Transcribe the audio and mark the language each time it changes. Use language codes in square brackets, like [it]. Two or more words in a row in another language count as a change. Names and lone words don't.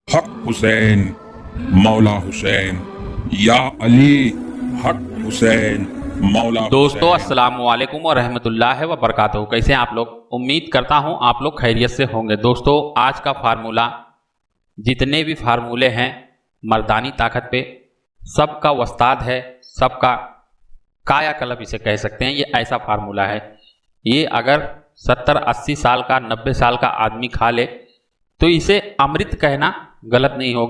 [hi] हक हुसैन, मौला हुसैन, या अली, हक हुसैन, मौला दोस्तों हुसैन। [ar] السلام عليكم ورحمة الله وبركاته. [hi] कैसे हैं आप लोग? उम्मीद करता हूं आप लोग खैरियत से होंगे। दोस्तों आज का फार्मूला, जितने भी फार्मूले हैं मर्दानी ताकत पे, सबका वस्ताद है, सबका कायाकल्प इसे कह सकते हैं। ये ऐसा फार्मूला है, ये अगर 70-80 साल का 90 साल का आदमी खा ले तो इसे अमृत कहना गलत नहीं होगा।